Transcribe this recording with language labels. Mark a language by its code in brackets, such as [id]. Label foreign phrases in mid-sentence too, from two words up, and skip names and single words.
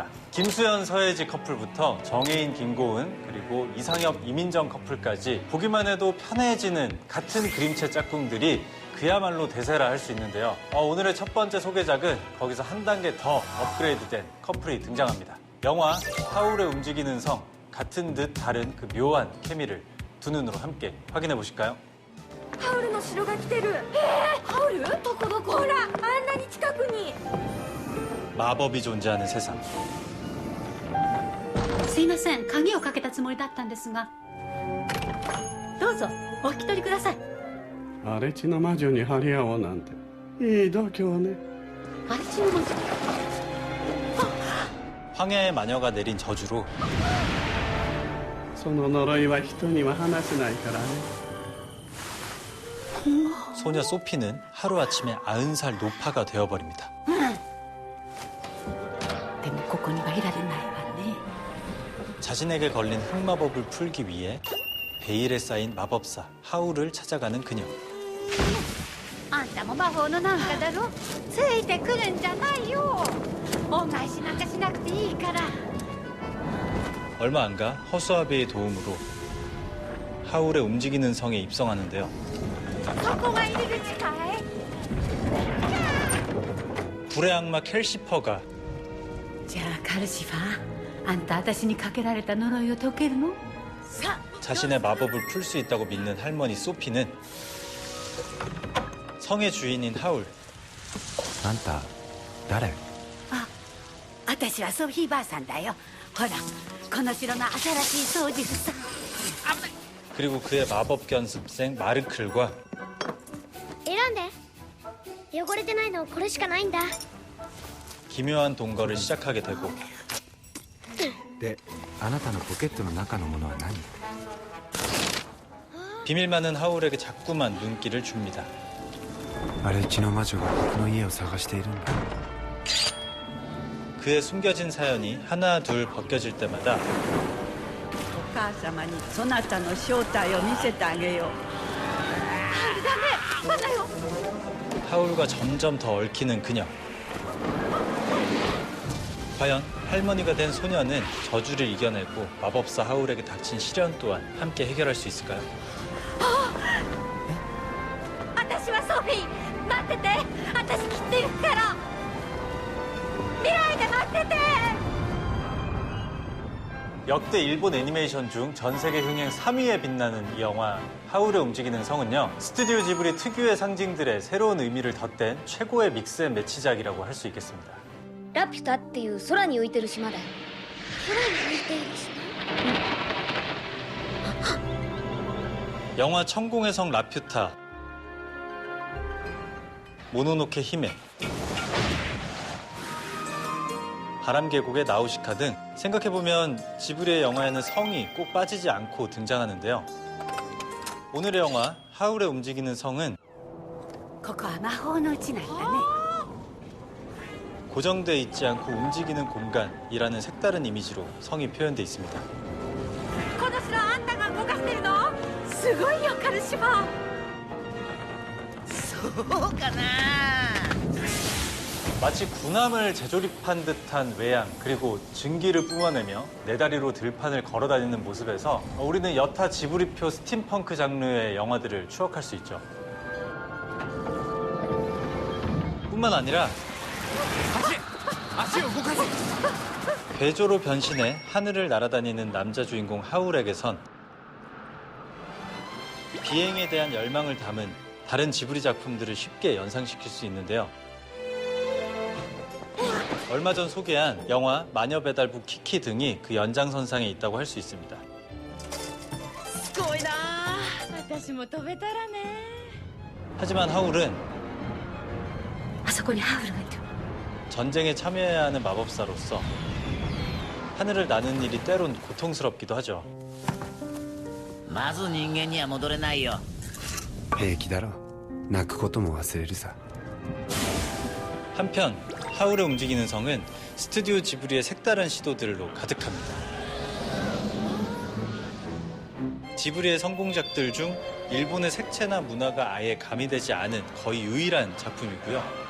[ko] 김수현 서혜지 커플부터 정혜인 김고은 그리고 이상엽 이민정 커플까지 보기만 해도 편해지는 같은 그림체 짝꿍들이 그야말로 대세라 할 수 있는데요. 오늘의 첫 번째 소개작은 거기서 한 단계 더 업그레이드된 커플이 등장합니다. 영화 하울의 움직이는 성, 같은 듯 다른 그 묘한 케미를 두 눈으로 함께 확인해 보실까요? [ja] 하울의 城が来てる。ハウル？どこどこ？ほら、あんなに近くに。 [ko] 마법이 존재하는 세상. [ja] すいません、鍵をかけたつもりだったんですが。どうぞ、お引き取りください。荒地の魔女に張り合おうなんていい度胸ね。荒地の魔女。 [ko] 황야의 마녀가 내린 저주로 [ja] その呪いは人には話せないからね。 [ko] 소녀 소피는 하루아침에 90살 노파가 되어버립니다. [ja] でもここにはいられないわね。 [ko] 자신에게 걸린 흑마법을 풀기 위해 베일에 쌓인 마법사 하울을 찾아가는 그녀. [ja] あんたも魔法のなんかだろ。ついてくるんじゃないよ。恩返しなんかしなくていいから。 [ko] 얼마 안 가 허수아비의 도움으로 하울의 움직이는 성에 입성하는데요. [ja] そこが入り口かい？ [ko] 불의 악마 켈시퍼가 [ja] じゃあカルシファー、あんた私にかけられた呪いを解けるの？さあ。 [ko] 자신의 마법을 풀 수 있다고 믿는 할머니 소피는 성의 주인인 하울. [ja] あんた誰？あ、私はソフィーばあさんだよ。ほら、この城の新しい掃除婦さん。 [ko] 그리고 그의 마법 견습생 마르클과 [ja] 選んで。汚れてないのこれしかないんだ。 [ko] 기묘한 동거를 시작하게 되고 [ja] で、あなたのポケットの中のものは何？ [ko] 비밀 많은 하울에게 자꾸만 눈길을 줍니다. [ja] 荒地の魔女が僕の家を探しているんだ。 [ko] 그의 숨겨진 사연이 하나 둘 벗겨질 때마다 [ja] お母様にそなたの正体を見せてあげよう。ダメ、まだよ。 [ko] 하울과 점점 더 얽히는 그녀. 과연 할머니가 된 소녀는 저주를 이겨내고 마법사 하울에게 닥친 시련 또한 함께 해결할 수 있을까요? [ja] 私はソフィー、待ってて。私きっと行くから。未来で待ってて。 [ko] 역대 일본 애니메이션 중 전 세계 흥행 3위에 빛나는 이 영화 하울의 움직이는 성은요, 스튜디오 지브리 특유의 상징들의 새로운 의미를 덧댄 최고의 믹스앤매치작이라고 할 수 있겠습니다. [ja] ラピュタっていう空に浮いてる島だよ。空に浮いている島？ [ko] 영화 천공의 성 라퓨타, 모노노케 히메, 바람계곡의 나우시카 등 생각해보면 지브리의 영화에는 성이 꼭 빠지지 않고 등장하는데요. 오늘의 영화 하울의 움직이는 성은 [ja] ここは魔法の地なんだね。 [ko] 고정돼 있지 않고 움직이는 공간이라는 색다른 이미지로 성이 표현돼 있습니다. [ja] この城あんたが動かしてるの？すごいよカルシファー。そうかな。 [ko] 마치 군함을 재조립한 듯한 외양, 그리고 증기를 뿜어내며 네 다리로 들판을 걸어다니는 모습에서 우리는 여타 지브리표 스팀펑크 장르의 영화들을 추억할 수 있죠. 뿐만 아니라 괴조로 변신해 하늘을 날아다니는 남자 주인공 하울에게선 비행에 대한 열망을 담은 다른 지브리 작품들을 쉽게 연상시킬 수 있는데요. 얼마 전 소개한 영화 마녀배달부 키키 등이 그 연장선상에 있다고 할 수 있습니다. [ja] すごいな。私も飛べたらね。 [ko] 하지만 하울은 [ja] あそこにハウルがいる。 [ko] 전쟁에 참여해야 하는 마법사로서 하늘을 나는 일이 때론 고통스럽기도 하죠. [ja] まず人間には戻れないよ。平気だろ。泣くことも忘れるさ。 [ko] 한편 하울의 움직이는 성은 스튜디오 지브리의 색다른 시도들로 가득합니다. 지브리의 성공작들 중 일본의 색채나 문화가 아예 가미되지 않은 거의 유일한 작품이고요.